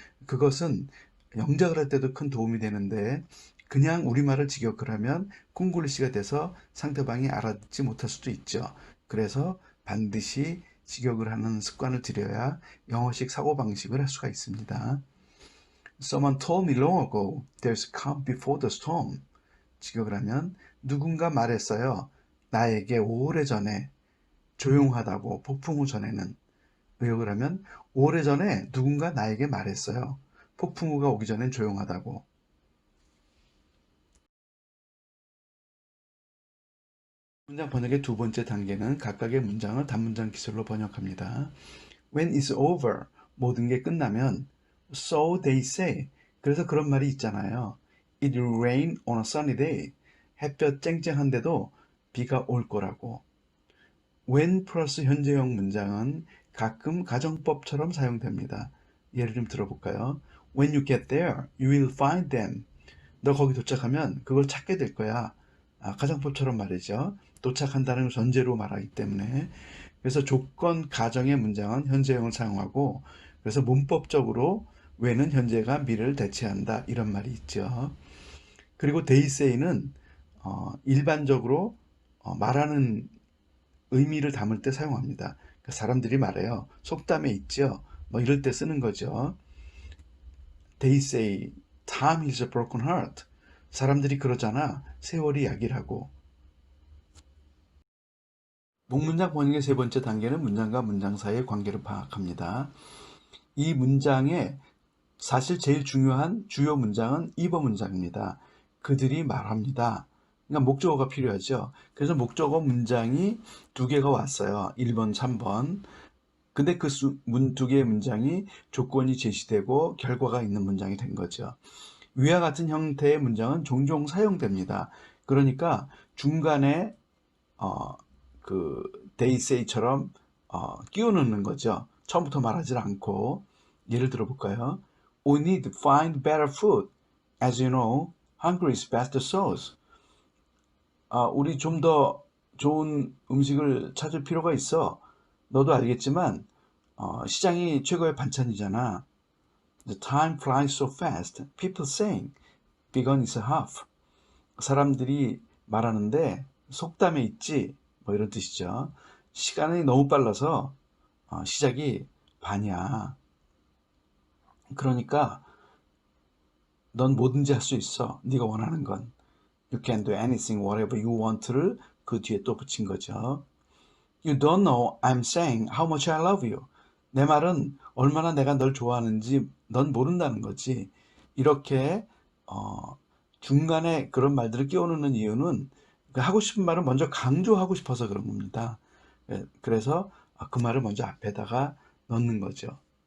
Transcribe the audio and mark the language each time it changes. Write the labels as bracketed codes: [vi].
[ko] 그것은 영작을 할 때도 큰 도움이 되는데 그냥 우리말을 직역을 하면 콩글리시가 돼서 상대방이 알아듣지 못할 수도 있죠. 그래서 반드시 직역을 하는 습관을 들여야 영어식 사고방식을 할 수가 있습니다. [en] Someone told me long ago, there's calm before the storm. [ko] 직역을 하면 누군가 말했어요. 나에게 오래전에 조용하다고, 폭풍 후 전에는. 의역을 하면 오래전에 누군가 나에게 말했어요. 폭풍 후가 오기 전엔 조용하다고. 문장 번역의 두 번째 단계는 각각의 문장을 단문장 기술로 번역합니다. [en] When it's over, [ko] 모든 게 끝나면 [en] So they say. [ko] 그래서 그런 말이 있잖아요. [en] It will rain on a sunny day. [ko] 햇볕 쨍쨍한데도 비가 올 거라고. when 플러스 현재형 문장은 가끔 가정법처럼 사용됩니다. 예를 좀 들어볼까요? [en] When you get there, you will find them. [ko] 너 거기 도착하면 그걸 찾게 될 거야. 가정법처럼 말이죠. 도착한다는 전제로 말하기 때문에. 그래서 조건 가정의 문장은 현재형을 사용하고, 그래서 문법적으로 when은 현재가 미래를 대체한다, 이런 말이 있죠. 그리고 they say는 일반적으로 말하는 의미를 담을 때 사용합니다. 사람들이 말해요. 속담에 있죠. 뭐 이럴 때 쓰는 거죠. [en] They say time is a broken heart. [ko] 사람들이 그러잖아. 세월이 약이라고. 목문장 번역의 세 번째 단계는 문장과 문장 사이의 관계를 파악합니다. 이 문장의 사실 제일 중요한 주요 문장은 입어 문장입니다. 그들이 말합니다. 그러니까 목적어가 필요하죠. 그래서 목적어 문장이 두 개가 왔어요. 1번, 3번. 근데 그 두 개의 문장이 조건이 제시되고 결과가 있는 문장이 된 거죠. 위와 같은 형태의 문장은 종종 사용됩니다. 그러니까 중간에 그 they say처럼 끼워 넣는 거죠. 처음부터 말하지 않고. 예를 들어볼까요? [en] We need to find better food. As you know, hungry is best sauce. [ko] 우리 좀 더 좋은 음식을 찾을 필요가 있어. 너도 알겠지만 시장이 최고의 반찬이잖아. [en] The time flies so fast. People saying, begun is half. [ko] 사람들이 말하는데 속담에 있지, 뭐 이런 뜻이죠. 시간이 너무 빨라서 시작이 반이야. 그러니까 넌 뭐든지 할 수 있어. 네가 원하는 건. [en] You can do anything, whatever you want를 [ko] 그 뒤에 또 붙인 거죠. [en] You don't know I'm saying how much I love you. [ko] 내 말은 얼마나 내가 널 좋아하는지 넌 모른다는 거지. 이렇게 중간에 그런 말들을 끼워넣는 이유는 하고 싶은 말을 먼저 강조하고 싶어서 그런 겁니다. 그래서 그 말을 먼저 앞에다가 넣는 거죠.